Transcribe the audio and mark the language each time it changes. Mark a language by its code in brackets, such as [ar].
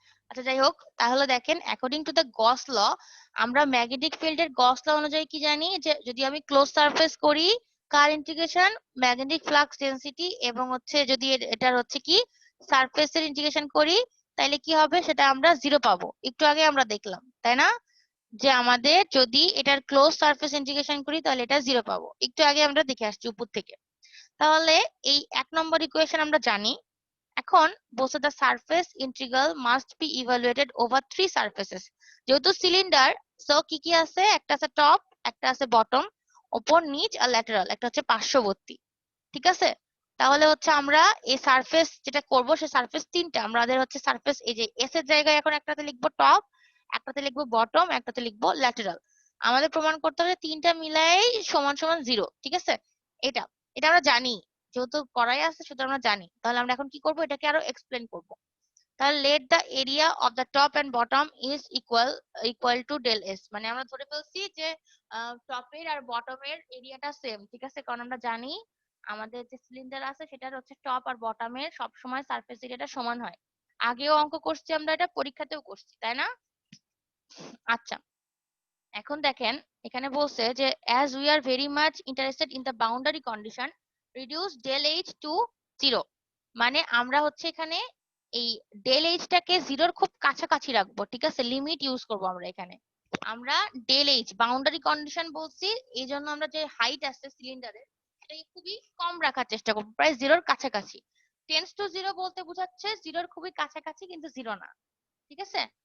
[bn] আচ্ছা যাই হোক, তাহলে দেখেন অ্যাকর্ডিং টু দ্য গস ল, আমরা ম্যাগনেটিক ফিল্ডের গস ল অনুযায়ী কি জানি, যে যদি আমি ক্লোজ সারফেস করি, কার ইন্টিগ্রেশন ম্যাগনেটিক ফ্লাক্স ডেনসিটি, এবং হচ্ছে যদি এটার হচ্ছে কি সারফেসের ইন্টিগ্রেশন করি, তাহলে কি হবে সেটা আমরা জিরো পাবো। একটু আগে আমরা দেখলাম, তাই না, যে আমাদের যদি এটার ক্লোজ সারফেস ইন্টিগ্রেশন করি তাহলে এটা জিরো পাবো, একটু আগে আমরা দেখে আসছি উপর থেকে। তাহলে এই 1 নম্বর ইকুয়েশন আমরা জানি। এখন বলছে [en] the surface integral must be evaluated over 3 surfaces। [bn] যেহেতু সিলিন্ডার, সো কি কি আছে, একটা আছে টপ, একটা আছে বটম, উপর নিচ, আর ল্যাটারাল একটা হচ্ছে পার্শ্ববর্তী, ঠিক আছে? তাহলে হচ্ছে আমরা এই সারফেস যেটা করব, সেই সারফেস তিনটা, আমাদের হচ্ছে সারফেস, এই যে এস এর জায়গায় এখন একটাতে লিখবো টপ, একটাতে লিখবো বটম, একটাতে লিখবো ল্যাটারাল। আমাদের প্রমাণ করতে হবে তিনটা মিলাই সমান সমান জিরো, ঠিক আছে? এটা এটা আমরা জানি, যেহেতু করাই আছে সেটা আমরা জানি। তাহলে আমরা এখন কি করব, এটাকে আরো এক্সপ্লেন করব। তাহলে [en] let the area of the top and bottom is equal to del S, [bn] মানে আমরা ধরে ফেলছি যে টপের আর বটমের এরিয়াটা সেম, ঠিক আছে? কারণ আমরা জানি আমাদের যে সিলিন্ডার আছে সেটার হচ্ছে টপ আর বটমের সবসময় সারফেস এরিয়াটা সমান হয়। আগেও অঙ্ক করছি আমরা, এটা পরীক্ষাতেও করছি, তাই না? আচ্ছা, এখন দেখেন এখানে বলছে যে [en] as we are very much interested in the boundary condition, reduce del h to 0। [bn] মানে আমরা হচ্ছে এখানে এই del h টাকে জিরোর খুব কাছাকাছি রাখবো, ঠিক আছে? লিমিট ইউজ করব আমরা এখানে। আমরা del h বাউন্ডারি কন্ডিশন বলছি, এই জন্য আমরা যে হাইট আছে সিলিন্ডারের সেটাকে খুবই কম রাখার চেষ্টা করবো, প্রায় জিরোর কাছাকাছি। টেন্স টু জিরো বলতে বোঝাচ্ছে জিরোর খুবই কাছাকাছি কিন্তু জিরো না, ঠিক আছে?